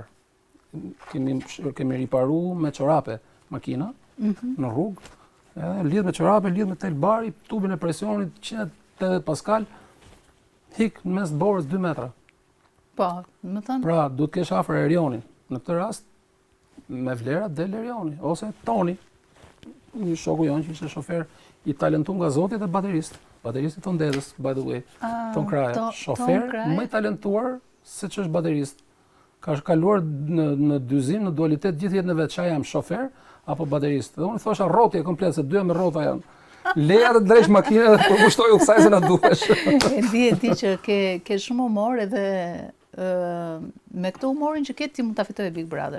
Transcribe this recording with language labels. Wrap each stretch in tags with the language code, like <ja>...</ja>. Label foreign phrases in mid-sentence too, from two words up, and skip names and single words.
<sq>Kemi riparu me çorape makina në rrugë, edhe lidh me çorape, lidh me tel bari, tubin e presionit 180 paskal, hik në mes të borës 2 metra. Po, më thënë. Pra, duhet kesh afër Erionin. Në këtë rast, me vlera del Erioni, ose Toni, një shoku jonë që ishte shofer i talentuar nga Zoti dhe baterist. Bateristi Ton Dedës,</sq> <en>by the way.</en> <sq>Ton Kraja, shofer më i talentuar se që është baterist. Ka kaluar në dyzim, në dualitet gjithë jetën e vet, çfarë jam, shofer apo baterist. Dhe unë thosha rrotje komplet, se dyja me rrota janë. Leja të drejsh makinën dhe përkushtoj u kësaj se na duhesh. E di që ke shumë humor edhe me këtë humorin që ke ti mund ta fitoje Big Brother.</sq>